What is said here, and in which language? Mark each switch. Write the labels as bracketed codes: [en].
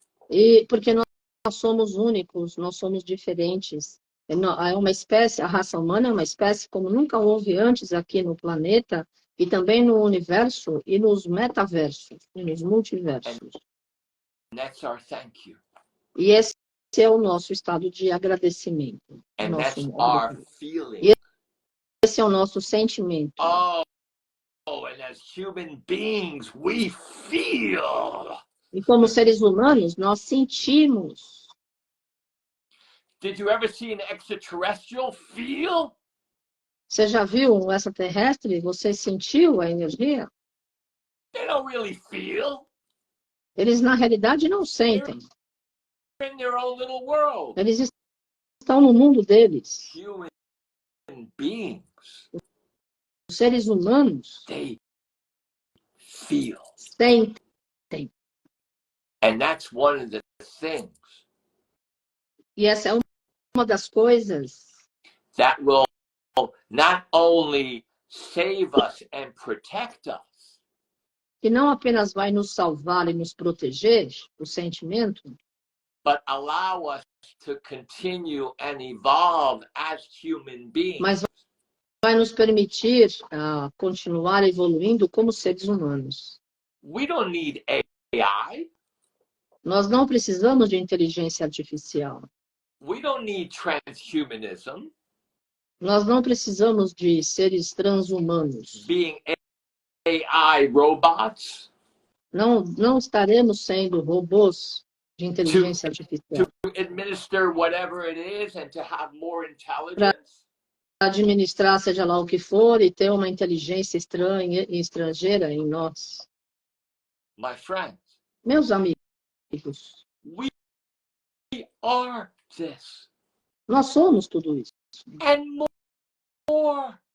[pt] E porque nós somos únicos, nós somos diferentes. É uma espécie, a raça humana é uma espécie como nunca houve antes aqui no planeta, e também no universo e nos metaversos, e nos multiversos. [en] And that's our thank you. [pt] E esse é o nosso estado de agradecimento. [en] And that's our feeling. [pt] E esse é o nosso sentimento. [en] And as human beings, we feel. [pt] E como seres humanos, nós sentimos. [en] Did you ever see an extraterrestrial feel? [pt] Você já viu um extraterrestre? Você sentiu a energia? [en] They don't really feel. [pt] Eles, na realidade, não sentem. [en] They're in their own little world. [pt] Eles estão no mundo deles. [en] Human beings, [pt] Os seres humanos [en] they feel. [pt] sentem. [en] And that's one of the things [pt] E essa é uma das coisas [en] that will not only save us and protect us, [pt] que não apenas vai nos salvar e nos proteger, o sentimento, [en] but allow us to continue and evolve as human beings. [pt] mas vai nos permitir continuar evoluindo como seres humanos. [en] We don't need AI. [pt] Nós não precisamos de inteligência artificial. [en] We don't need transhumanism. [pt] Nós não precisamos de seres transhumanos. [en] Being AI robots. [pt] Não estaremos sendo robôs de inteligência artificial. [en] To administer whatever it is and to have more intelligence. [pt] Para administrar seja lá o que for e ter uma inteligência estrangeira em nós. [en] My friends. [pt] Meus amigos. [en] We are this. [pt] Nós somos tudo isso. [en] And more.